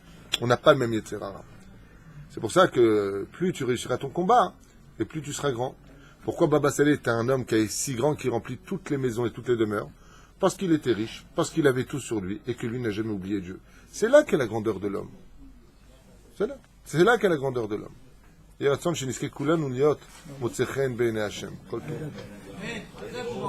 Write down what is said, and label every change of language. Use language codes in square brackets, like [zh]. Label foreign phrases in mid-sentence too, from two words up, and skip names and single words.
[fr] On n'a pas le même Yetzerara. C'est pour ça que plus tu réussiras ton combat, et plus tu seras grand. Pourquoi Baba Saleh était un homme qui est si grand qu'il remplit toutes les maisons et toutes les demeures? Parce qu'il était riche, parce qu'il avait tout sur lui et que lui n'a jamais oublié Dieu. C'est là qu'est la grandeur de l'homme. C'est là. C'est là qu'est la grandeur de l'homme. [he] יהי רצון שנזכה כולנו להיות מוצא חן בעיני השם. כל טוב.